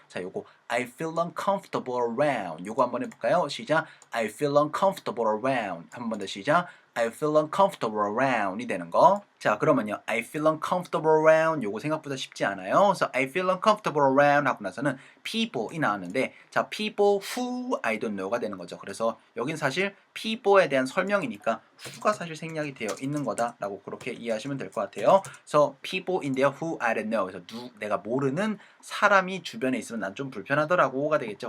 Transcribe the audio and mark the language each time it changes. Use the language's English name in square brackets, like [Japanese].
[Korean] 자, 요거 [English] I feel uncomfortable around [Korean] 요거 한번 해볼까요? 시작. [English] I feel uncomfortable around [Korean] 한 번 더 시작. [English] I feel uncomfortable around이 [Korean] 되는 거. 자, 그러면요. [English] I feel uncomfortable around [Korean] 요거 생각보다 쉽지 않아요. 그래서 [English] I feel uncomfortable around 하고 나서는 people이 나왔는데 자, people who I don't know가 되는 거죠. [Korean] 그래서 여긴 사실 people에 대한 설명이니까 who가 사실 생략이 되어 있는 거다라고 그렇게 이해하시면 될 것 같아요. 그래서 people인데요. [English] who I don't know. [Korean] 그래서 내가 모르는 사람이 주변에 있으면 난 좀 불편하더라고가 되겠죠.